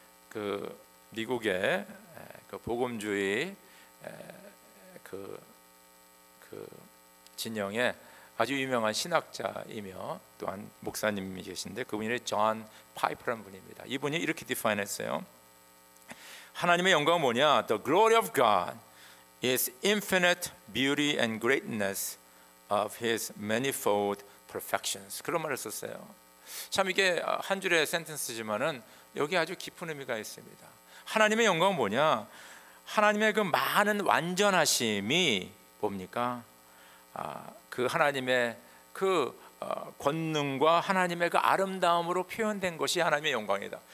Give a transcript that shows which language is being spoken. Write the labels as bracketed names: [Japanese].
[Korean] 그 미국의 그 복음주의 그 진영의 아주 유명한 신학자이며 또한 목사님이 계신데 그분이 존 파이퍼라는 분입니다. 이분이 이렇게 디파인했어요. 하나님의 영광은 뭐냐? [English] The glory of God is infinite beauty and greatness of His manifold perfections. [Korean] 그런 말을 썼어요. 참 이게 한 줄의 센텐스지만은 여기 아주 깊은 의미가 있습니다. 하나님의 영광은 뭐냐? 하나님의 그 많은 완전하심이 뭡니까? 그 하나님의 그 권능과 하나님의 그 아름다움으로 표현된 것이 하나님의 영광이다.